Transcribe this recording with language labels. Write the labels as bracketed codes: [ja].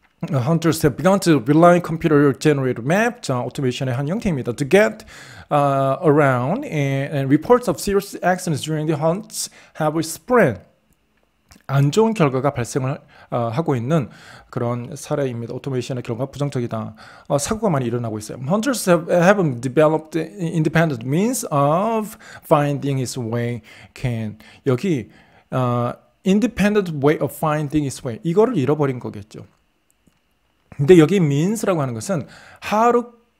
[en] Hunters have begun to rely on computer-generated map, automation의 [ko] 한 형태입니다. [en] To get around and reports of serious accidents during the hunts have spread. [ko] 안 좋은 결과가 발생을 하고 있는 그런 사례입니다. 오토메이션의 결과가 부정적이다. 사고가 많이 일어나고 있어요. [en] Hunters have developed independent means of finding its way. 여기 independent way of finding its way. [ko] 이거를 잃어버린 거겠죠. 근데 여기 means라고 하는 것은 [en] how to